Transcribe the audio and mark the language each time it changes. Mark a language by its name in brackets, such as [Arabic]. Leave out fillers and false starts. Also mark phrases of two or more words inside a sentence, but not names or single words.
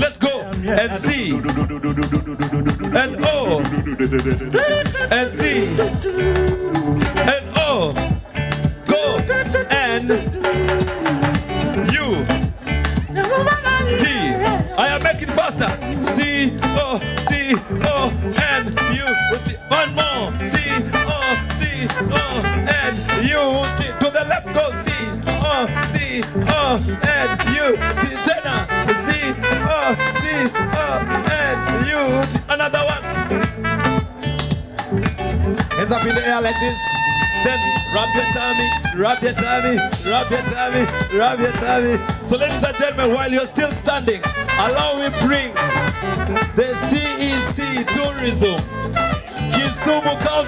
[English] Let's go. And C. And O. And C. And O. Go. And U. T. I am making faster. C. O. C. O. N. U. T. One more. C. O. C. O. N. U. T. To the left. Go. C. O. C. O. N. U. T. Tenor. C. O. C. O. N. U. T. Another one. Hands up in the air like this. Then rub your tummy, rub your tummy, rub your tummy, rub your tummy. So ladies and gentlemen, while you're still standing, allow me bring the CEC Tourism Kisumu County.